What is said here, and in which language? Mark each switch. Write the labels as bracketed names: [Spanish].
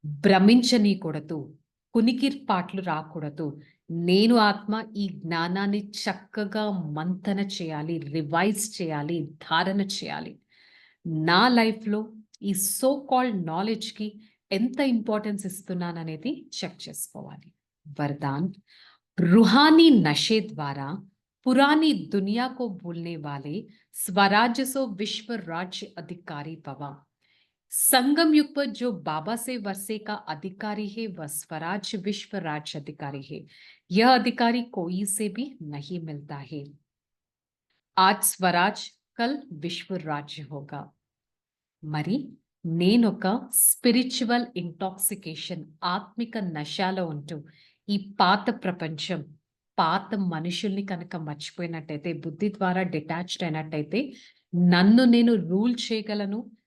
[Telugu] భ్రమించనీయకూడదు. కునికిపాట్లు రాకూడదు. నేను ఆత్మ ఈ జ్ఞానాన్ని చక్కగా మంతన చేయాలి, రివైజ్ చేయాలి, ధారణ చేయాలి. నా లైఫ్‌లో ఈ సో కాల్డ్ నాలెడ్జ్‌కి ఎంత ఇంపార్టెన్స్ ఇస్తున్నాననేది చెక్ చేసుకోవాలి. [Hindi] వరదాన్ रूहानी नशे द्वारा पुरानी दुनिया को भूलने वाले स्वराज्य सो विश्व राज्य अधिकारी भवा. संगम युग पर जो बाबा से वर्षे का अधिकारी है वह स्वराज विश्व राज्य अधिकारी है। यह अधिकारी कोई से भी नहीं मिलता है। आज स्वराज कल विश्व राज्य होगा। [Telugu] మరి నేనొక [English] spiritual intoxication [Telugu] ఆత్మిక నశాలో ఉంటూ ఈ పాత ప్రపంచం, పాత మనుషుల్ని కనుక మర్చిపోయినట్టయితే, బుద్ధి ద్వారా డిటాచ్డ్ అయినట్టయితే, నన్ను నేను రూల్ చేయగలను.